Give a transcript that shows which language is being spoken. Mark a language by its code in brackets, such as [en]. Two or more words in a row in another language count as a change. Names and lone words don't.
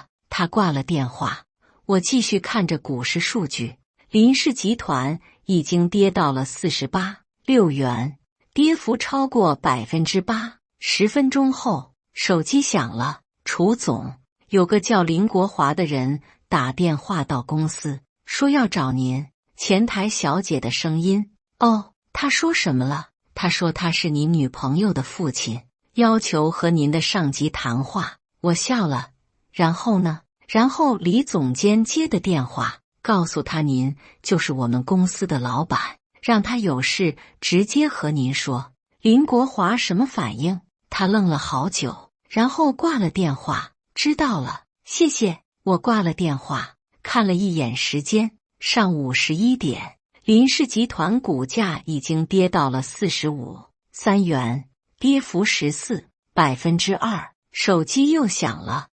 [zh] 他掛了電話，我繼續看着股市數據。林氏集團已經跌到了48.6元，跌幅超過8%。10分鐘後，手機響了。楚總，有個叫林國華的人打電話到公司，說要找您。前台小姐的聲音。哦，他說什麼了？他說他是您女朋友的父親，要求和您的上級談話。我笑了。然後呢？然後李總監接的電話，告訴他您就是我們公司的老闆，讓他有事直接和您說。林國華什麼反應？他愣了好久，然後掛了電話。知道了，謝謝。我掛了電話，看了一眼時間，上午11點。林氏集團股價已經跌到了45.3元，跌幅14%。手機又響了。